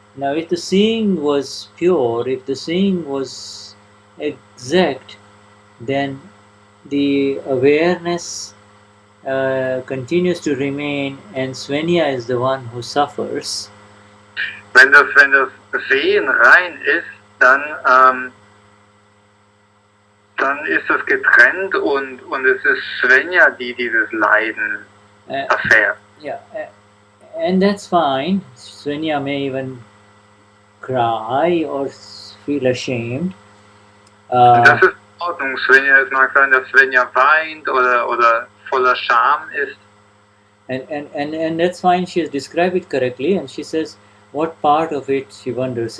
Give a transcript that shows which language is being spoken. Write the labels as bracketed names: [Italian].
[English] Now if the seeing was pure, if the seeing was exact, then the awareness continues to remain, and Swenja is the one who suffers. [German] Wenn das Sehen rein ist, dann ist es getrennt und es ist Swenja, die dieses Leiden erfährt. [English] Yeah, and that's fine. Swenja may even cry or feel ashamed. [German] Das ist in Ordnung. Swenja, es mag sein, dass Swenja weint oder voller Scham ist. [English] And that's fine. She has described it correctly, and she says what part of it she wonders.